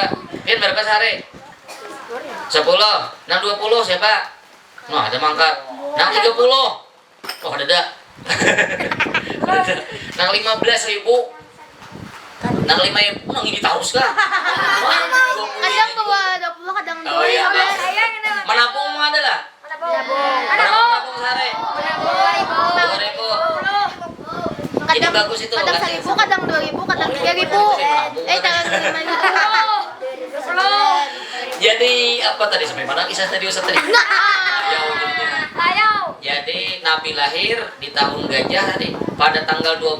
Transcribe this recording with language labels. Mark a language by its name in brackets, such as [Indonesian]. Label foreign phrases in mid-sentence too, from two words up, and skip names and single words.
[Banjar] Pian berapa sehari? 10. Nang 20 siapa? Nah, ada mangkat. Nang 30. Oh, ada. Nang 15.000. Nang 5.000, nang ini terus kah? Kadang bawa 20, kadang 2. Oh iya, menabung mah ada lah. Menabung sehari. 2.000. Ini bagus itu. Kadang 1.000, kadang 2.000, kadang 3.000. Kadang 5.000. Jadi apa tadi sampai mana kisah tadi Ustaz tadi? Jadi Nabi lahir di tahun gajah tadi pada tanggal 12.